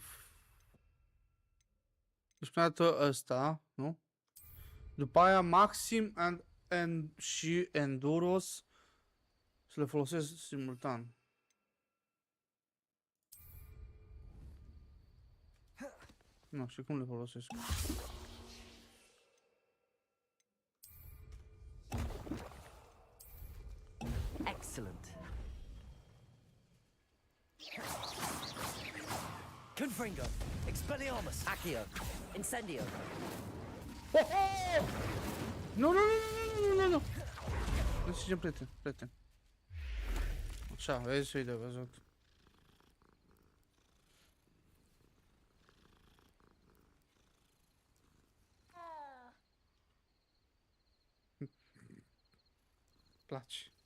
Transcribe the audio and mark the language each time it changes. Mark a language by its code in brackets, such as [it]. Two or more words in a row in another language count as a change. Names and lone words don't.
[ro] Deci prima dată ăsta, nu? După aia Maxim și Enduros să le folosesc simultan. Nu, și cum le folosesc? Excellent. Confringo. Expelliarmus. Accio. Incendio. Nu, nu, nu, nu, nu, nu. Nu zicem prieten, prieten. Așa, vezi și de văzut. Place.